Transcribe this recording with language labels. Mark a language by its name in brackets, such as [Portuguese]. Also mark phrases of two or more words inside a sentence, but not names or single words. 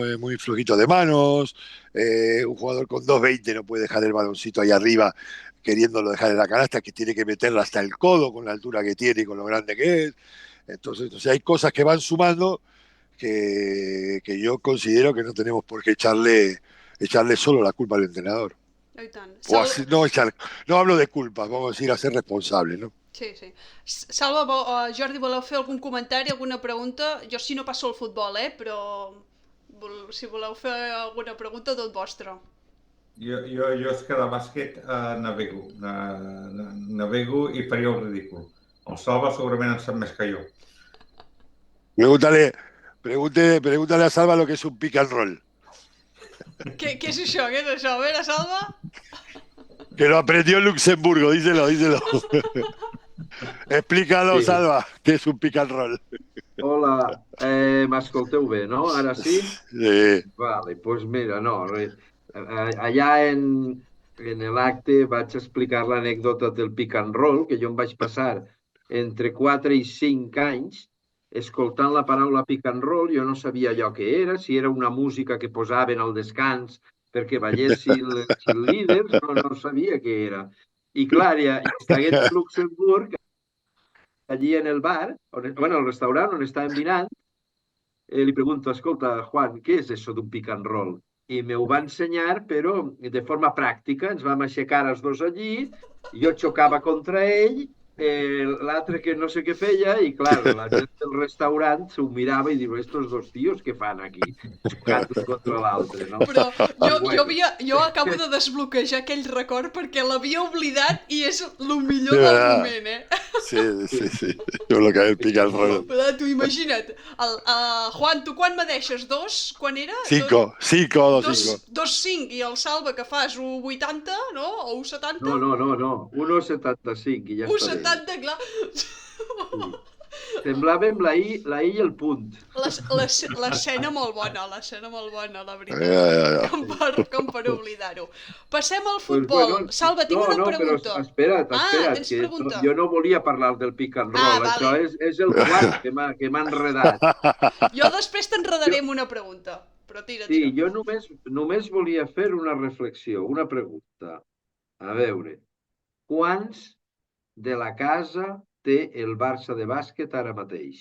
[Spanish] Muy flojito de manos, un jugador con 2,20 no puede dejar el baloncito ahí arriba queriéndolo dejar en la canasta, que tiene que meterla hasta el codo con la altura que tiene y con lo grande que es. Entonces hay cosas que van sumando que yo considero que no tenemos por qué echarle solo la culpa al entrenador. [Catalan] I tant. [Spanish] O así, no hablo de culpas, vamos a decir a ser responsables, ¿no? Sí, sí. [Catalan] Salva, Jordi, voleu fer algun comentari, alguna pregunta? Jo si no passo al futbol, però si voleu fer alguna pregunta, tot vostre. Jo és que de bàsquet navego i faria el ridícul. El Salva segurament en sap més que jo. [Spanish] Pregúntale a Salva lo que es un [English] pick and roll. [Catalan] Què és això? Què és això? A veure, Salva? [Spanish] Que lo aprendió en Luxemburgo, díselo. Explícalo, [Catalan] sí. Salva, que és un [English] pick and roll. [Catalan] Hola, m'escolteu bé, no? Ara sí? Sí. Vale, doncs mira, no, allà en l'acte vaig explicar l'anècdota del [English] pick and roll, [Catalan] que jo em vaig passar entre 4 i 5 anys escoltant la paraula [English] pick and roll. [Catalan] Jo no sabia allò que era, si era una música que posaven al descans perquè ballessin els líders, no sabia què era. I clar, ja estigué en Luxemburg, allí en el bar, el restaurant on estàvem dinant, li pregunto, escolta, Juan, què és això d'un [English] pick and roll? [Catalan] I m'ho va ensenyar, però de forma pràctica. Ens vam aixecar els dos allí, jo xocava contra ell, l'altre que no sé què feia, i clar, la gent del restaurant s'ho mirava i diu, estos dos tios què fan aquí? Xocant un contra l'altre, no? Però jo acabo de desbloquejar aquell record perquè l'havia oblidat i és el millor del moment, Sí. Jo lo que és el [English] pick and roll. [Catalan] Però tu imagina't, Juan, tu quan me deixes? 2? Quan era? 5. 2,5 i el Salva que fas 1,80, no? O 1,70? No. 1,75 i ja està bé. 1,70, clar. Semblàvem la I i el punt. L'escena molt bona, la veritat. Com per oblidar-ho. Passem al futbol. Salva, tinc una pregunta. Però espera't, que jo no volia parlar del [English] pick and roll. [Catalan] Això és el quart que m'ha enredat. Jo després t'enredaré amb una pregunta, però tira. Sí, jo només volia fer una reflexió, una pregunta. A veure, quants de la casa té el Barça de bàsquet ara mateix?